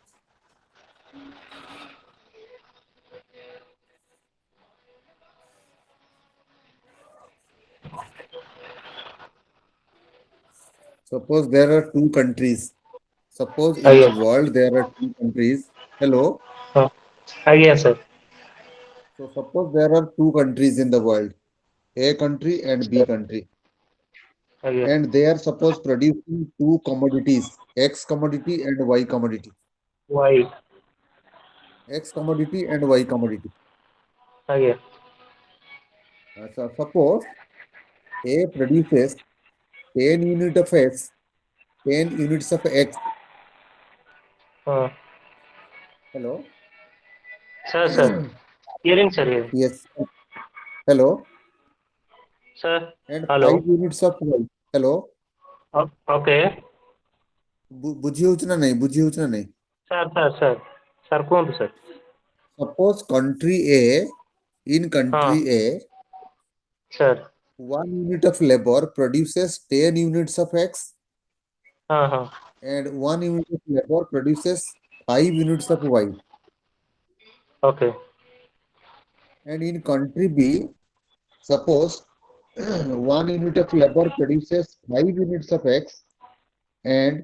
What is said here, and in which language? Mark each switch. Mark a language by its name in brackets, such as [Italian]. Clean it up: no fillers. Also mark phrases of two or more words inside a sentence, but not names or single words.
[English] Suppose there are two countries. Suppose in [Odia] ଆଜ୍ଞା [English] the world there are two countries. Hello. [Odia] ହଁ ଆଜ୍ଞା ସାର୍ [English] So suppose there are two countries in the world, A country and B [Odia] ସାର୍ [English] country, [Odia] ଆଜ୍ଞା [English] and they are suppose producing two commodities, X commodity and Y commodity, ୱାଇ X commodity and Y commodity. [Odia] ଆଜ୍ଞା [English] So suppose A produces 10 unit of X, 10 units of X. [Odia] ହଁ [English] Hello. sir sir hearing sir hearing Yes. Hello. [Odia] ସାର୍ [English] And ହ୍ୟାଲୋ 5 units of Y. Hello. ଓକେ [Odia] ବୁଝି ହଉଛି ନା ନାଇଁ? ବୁଝି ହଉଛି ନା ନାଇଁ? ସାର୍ ସାର୍ ସାର୍ ସାର୍ କୁହନ୍ତୁ ସାର୍ [English] Suppose country A, in [Odia] ହଁ [English] country A, [Odia] ସାର୍ [English] 1 unit of labor produces 10 units of X [Odia] ହଁ ହଁ [English] and 1 unit of labor produces 5 units of Y. ଓକେ And in country B, suppose 1 unit of labor produces 5 units of X and